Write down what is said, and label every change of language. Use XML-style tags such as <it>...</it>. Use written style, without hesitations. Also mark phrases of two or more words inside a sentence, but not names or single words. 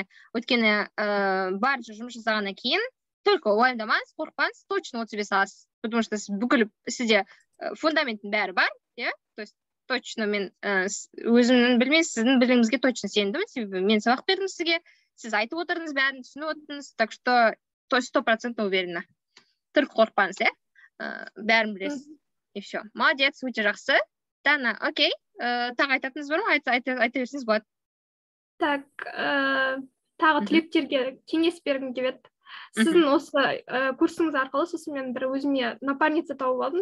<kk>Өйткені барынша жұмыс жасағаннан кейін, только уайымдамаңыз, қорықпаңыз, точно 35 аласыз.</kk> <ru>Потому что</ru> <kk>бүкіл сізде фундаменттің бәрі бар, иә?</kk> <ru>То есть точно</ru> <kk>мен өзімнің білмеймін, сіздің біліміңізге точно сендім, себебі мен сабақ бердім сізге, сіз айтып отырдыңыз, бәрін түсініп отырдыңыз,</kk> <ru>так что 100% уверена.</ru> <kk>Только қорықпаңыз, иә? Бәрін білесіз.</kk> <ru>И все.</ru> <kk>Молодец, өте жақсы. Дана, окей. Тағы айтатыныз бар ма? Айта берсеңіз болады. Так, тағы түлектерге кеңес бергім келеді. Сіздің осы курсыңыз арқылы сосын мен бір өзіме напарница тауып алдым.</kk>